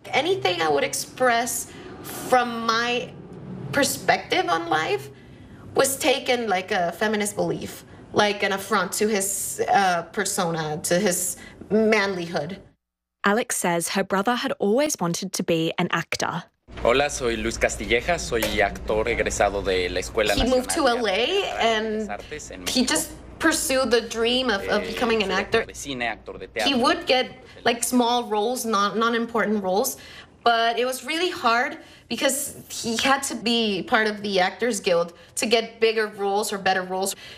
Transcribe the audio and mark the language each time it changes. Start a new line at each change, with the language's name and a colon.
English: Anything I would express from my perspective on life was taken like a feminist belief, like an affront to his persona, to his manlyhood. Alex says her brother had always wanted to be an actor.
Spanish: Hola, soy Luis Castilleja. Soy actor egresado de la Escuela Nacional.
English: He moved to LA and he just pursued the dream of becoming an actor. He would get like small roles, non-important roles, but it was really hard because he had to be part of the Actors Guild to get bigger roles or better roles.